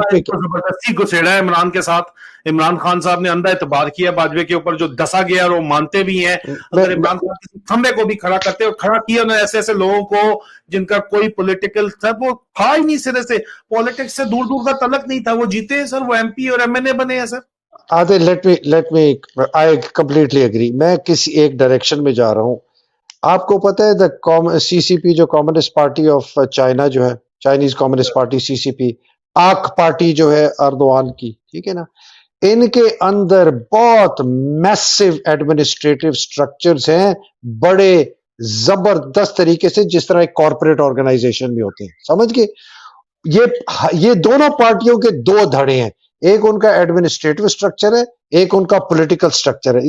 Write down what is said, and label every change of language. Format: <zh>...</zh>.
<ur>زبردستی گھسیڑا ہے عمران کے ساتھ. عمران خان صاحب نے اندھا اعتبار کیا باجوے کے اوپر, جو دسا گیا اور وہ مانتے بھی ہیں. اگر عمران خان کسی کھمبے کو بھی کھڑا کرتے اور کھڑا کیا انہوں نے ایسے ایسے لوگوں کو جن کا کوئی پولیٹیکل تھا, وہ تھا ہی نہیں سرے سے, پولیٹکس سے دور دور کا تعلق نہیں تھا, وہ جیتے ہیں سر, وہ ایم پی اور ایم این اے بنے ہیں سر.</ur> <en>let me I completely agree.</en> <ur>میں کسی ایک ڈائریکشن میں جا رہا ہوں. آپ کو پتہ ہے سی سی پی جو کمیونسٹ پارٹی آف چائنا جو ہے, چائنیز کمیونسٹ پارٹی سی سی پی, آک پارٹی جو ہے اردوان کی، ٹھیک ہے نا، ان کے اندر بہت میسو ایڈمنسٹریٹو سٹرکچرز ہیں، بڑے زبردست طریقے سے، جس طرح ایک کارپوریٹ آرگنائزیشن میں ہوتے ہیں، سمجھ گئے؟ یہ دونوں پارٹیوں کے دو دھڑے ہیں، ایک ان کا ایڈمنسٹریٹو سٹرکچر ہے، ایک ان کا پولیٹیکل سٹرکچر ہے.</ur>